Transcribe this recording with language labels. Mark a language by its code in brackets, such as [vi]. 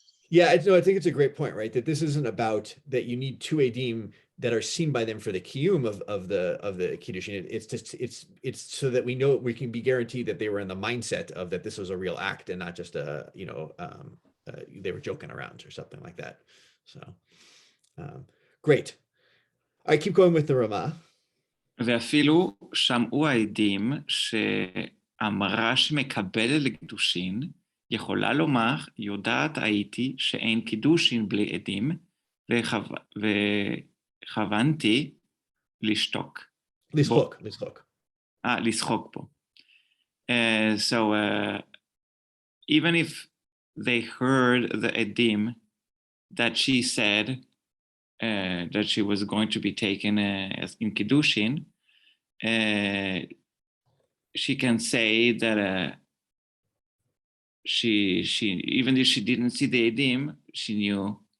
[en] Yeah, I think it's a great point, right? That this isn't about that you need two edim that are seen by them for the kiyum of the kiddushin. It's just it's so that we know we can be guaranteed that they were in the mindset of that this was a real act and not just they were joking around or something like that. So great. I keep going with the Ramah. [he] ואפילו שמעו העדים שאמרה שמקבלת לקדושין, יכולה לומר, יודעת הייתי שאין קידושין בלי עדים, וכוונתי לשתוק. לשחוק. לשחוק פה. [en] So even if they heard the edim that she said that she was going to be taken as in Kiddushin, she can say that she even if she didn't see the edim, she knew.